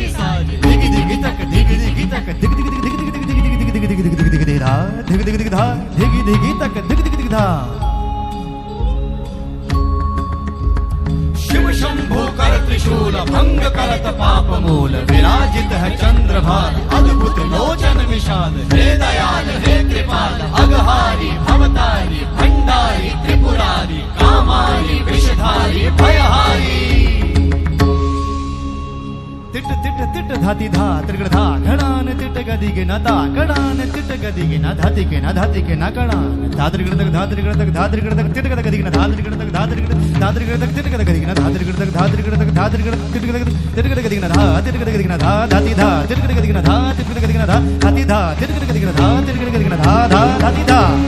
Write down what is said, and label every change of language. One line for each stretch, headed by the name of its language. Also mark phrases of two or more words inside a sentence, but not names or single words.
Hindi: साजे दिगि दिगि तक दिगि दिगि तक दिगि दिगि दिगि दिगि दिगि दिगि दिगि दिगि दिगि दिगि दिगि धा दिगि दिगि दिगि धा दिगि दिगि तक दिगि दिगि दिगि धा शिव शंभो कर त्रिशूल भंग करत पाप मूल विराजित है चंद्रभार अद्भुत लोचन विशाल हे दयाल हे कृपाल अगहारी भवतारी भंडारी त्रिपुरारी कामारी विषधारी भयहारी तिट तिट तिट धाति धा त्रिगण धा घणान तिट गदी के नता कणान तिट गदी के न धाति के न धाति के न कणान धात्रिगण तक धात्रिगण तक धात्रिगण तक तिट गद गदी के न धात्रिगण तक धात्रिगण तक तिट गद गदी के न धात्रिगण तक धात्रिगण तक धात्रिगण तिट गद गदी के न धा तिट गद गदी के न धा धाति धा तिट गद गदी के न धा तिट गद गदी के न धा धाति धा तिट गद गदी के न धा तिट गद गदी के न धा धा धाति धा